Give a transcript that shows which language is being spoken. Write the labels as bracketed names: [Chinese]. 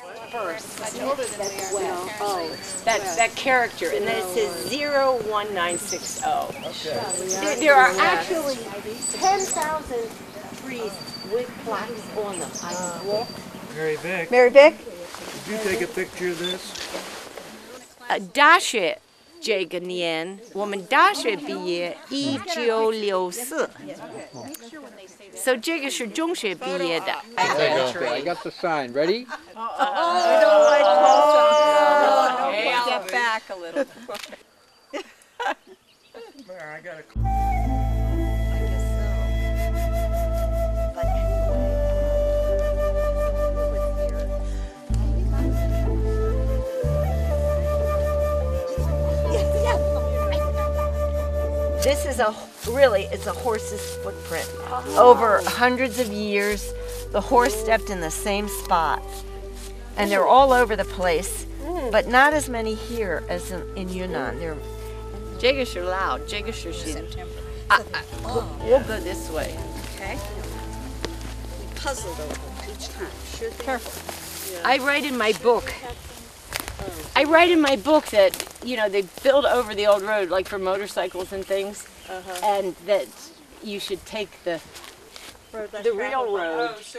[English] First, that character, and then it says 01960. There are actually 10,000 trees with plaques on them. I walk. Mary Vick, Mary Vick? did you take a picture of this? [Chinese] 大学这个年，我们大学毕业1964。 So 这个是中学毕业的。 [English] I got the sign. Ready? Get back a little. I got a This is it's a horse's footprint. Over hundreds of years, the horse stepped in the same spot. And they're all over the place, but not as many here as in Yunnan. They're [Chinese] 这个是老，这个是新。 [English] We'll go this way. Okay. We puzzled over it each time. Sure thing. Careful. I write in my book. I write in my book that, you know, they build over the old road, like for motorcycles and things, and that you should take the real road.